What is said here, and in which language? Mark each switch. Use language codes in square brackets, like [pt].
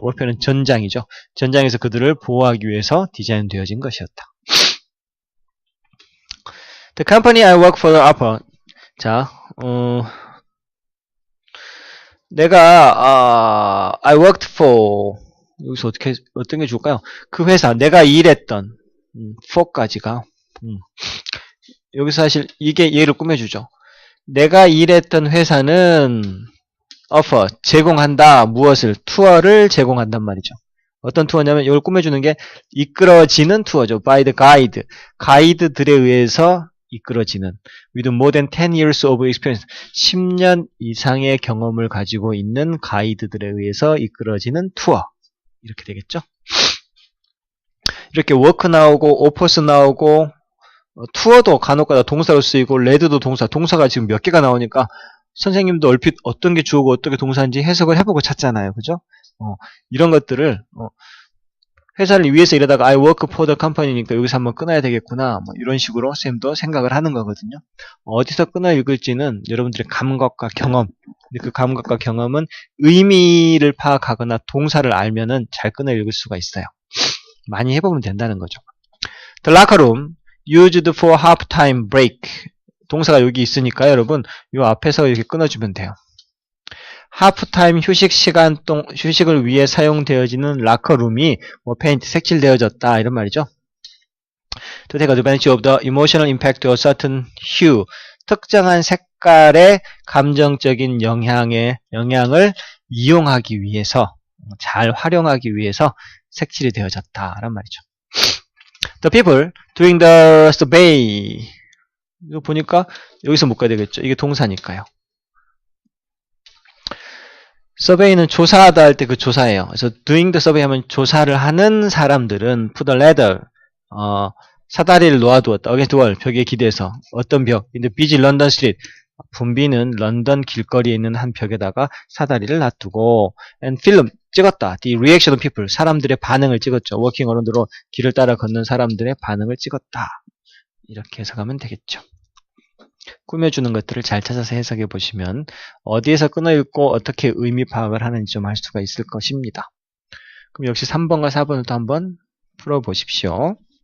[ko] warfare는 전장이죠. 전장에서 그들을 보호하기 위해서 디자인되어진 것이었다. [en] The company I work for offer. [ko] 자, 내가 [en] I worked for [ko] 여기서 어떤 게 좋을까요? 그 회사, 내가 일했던 for까지가 여기서 사실 이게 얘를 꾸며주죠. 내가 일했던 회사는 offer, 제공한다. 무엇을? 투어를 제공한단 말이죠. 어떤 투어냐면 이걸 꾸며주는 게 이끌어지는 투어죠. [en] by the guide. [ko] 가이드들에 의해서 이끌어지는 [en] with more than 10 years of experience. [ko] 10년 이상의 경험을 가지고 있는 가이드들에 의해서 이끌어지는 투어. 이렇게 되겠죠. 이렇게 work 나오고 offers 나오고 투어도 간혹가다 동사로 쓰이고 레드도 동사가 지금 몇 개가 나오니까 선생님도 얼핏 어떤 게 주어고 어떤 게 동사인지 해석을 해보고 찾잖아요. 그죠? 이런 것들을 회사를 위해서 일하다가 [en] I work for the company [ko] 니까 여기서 한번 끊어야 되겠구나. 뭐 이런 식으로 쌤도 생각을 하는 거거든요. 어디서 끊어 읽을지는 여러분들의 감각과 경험. 그 감각과 경험은 의미를 파악하거나 동사를 알면은 잘 끊어 읽을 수가 있어요. 많이 해보면 된다는 거죠. [en] The locker room used for half-time break. [ko] 동사가 여기 있으니까 여러분 요 앞에서 이렇게 끊어주면 돼요. 하프타임 휴식 시간 휴식을 위해 사용되어지는 라커룸이 뭐 페인트 색칠되어졌다 이런 말이죠. [en] To take advantage of the emotional impact of certain hue. [ko] 특정한 색깔의 감정적인 영향을 이용하기 위해서 잘 활용하기 위해서 색칠이 되어졌다란 말이죠. [en] The people doing the survey. [ko] 이거 보니까 여기서 묶어야 되겠죠. 이게 동사니까요. survey는 조사하다 할 때 그 조사예요. 그래서 [en] doing the survey [ko] 하면 조사를 하는 사람들은 [en] put a ladder, [ko] 사다리를 놓아두었다. [en] against the wall, [ko] 벽에 기대서. 어떤 벽? [en] in the busy London street. [ko] 붐비는 런던 길거리에 있는 한 벽에다가 사다리를 놔두고 [en] and film, [ko] 찍었다. [en] The reaction of people, [ko] 사람들의 반응을 찍었죠. [en] walking around the road, [ko] 길을 따라 걷는 사람들의 반응을 찍었다. 이렇게 해석하면 되겠죠. 꾸며주는 것들을 잘 찾아서 해석해 보시면 어디에서 끊어 읽고 어떻게 의미 파악을 하는지 좀 알 수가 있을 것입니다. 그럼 역시 3번과 4번을 또 한번 풀어보십시오.